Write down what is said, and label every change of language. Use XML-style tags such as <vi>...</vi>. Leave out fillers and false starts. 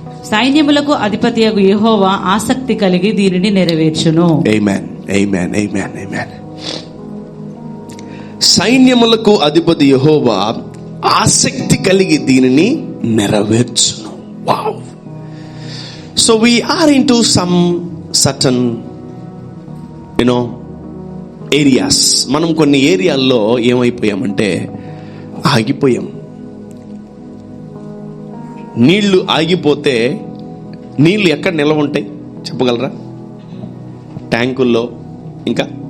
<te>సైన్యములకు అధిపతియగు యెహోవా ఆసక్తి కలిగి దీనిని నెరవేర్చును. ఆమేన్, ఆమేన్, ఆమేన్, ఆమేన్. సైన్యములకు అధిపతి యెహోవా ఆసక్తి కలిగి దీనిని నెరవేర్చును. Wow.</te> <en>So we are into some certain areas.</en> <te>మనం కొన్ని ఏరియాల్లో ఏమైపోయామంటే ఆగిపోయాం. నీళ్లు ఆగిపోతే నీళ్లు ఎక్కడ నిల్వ ఉంటాయి చెప్పగలరా? ట్యాంకుల్లో, ఇంకా</te>